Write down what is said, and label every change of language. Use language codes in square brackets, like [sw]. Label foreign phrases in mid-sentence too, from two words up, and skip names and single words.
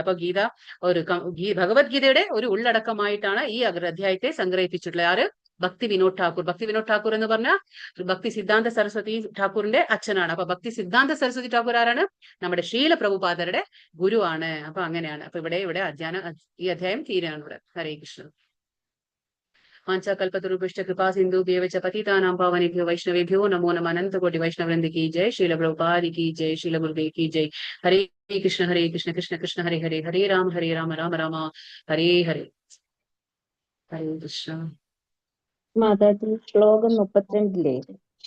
[ml] അപ്പൊ ഗീത ഒരു ഭഗവത്ഗീതയുടെ ഒരു ഉള്ളടക്കമായിട്ടാണ് ഈ അധ്യായത്തെ സംഗ്രഹിപ്പിച്ചിട്ടുള്ളത്. ആര്? ഭക്തി വിനോദ് ഠാക്കൂർ. ഭക്തി വിനോദ് ഠാക്കൂർ എന്ന് പറഞ്ഞാൽ ഭക്തി സിദ്ധാന്ത സരസ്വതി ഠാക്കൂറിന്റെ അച്ഛനാണ്. അപ്പൊ ഭക്തി സിദ്ധാന്ത സരസ്വതി ഠാക്കൂർ ആരാണ്? നമ്മുടെ ശീല പ്രഭുപാദരുടെ ഗുരുവാണ്. അപ്പൊ അങ്ങനെയാണ്. അപ്പൊ ഇവിടെ ഈ അധ്യായം തീരാണ് ഇവിടെ. [sa] ഹരേ കൃഷ്ണ. वाञ्छाकल्पतरुभ्यश्च कृपा सिन्धुभ्येव च पतितानां पावनेभ्यो वैष्णवेभ्यो नमो नमः। [hi] अनंत कोटि वैष्णववृंद की जय। श्रील प्रभुपाद की जय। श्रील गुरुदेव की जय। [sa] हरे कृष्ण कृष्ण कृष्ण हरे हरे, हरे राम राम राम हरे हरे. हरे कृष्ण. [ml] മാതാജി ശ്ലോകം 32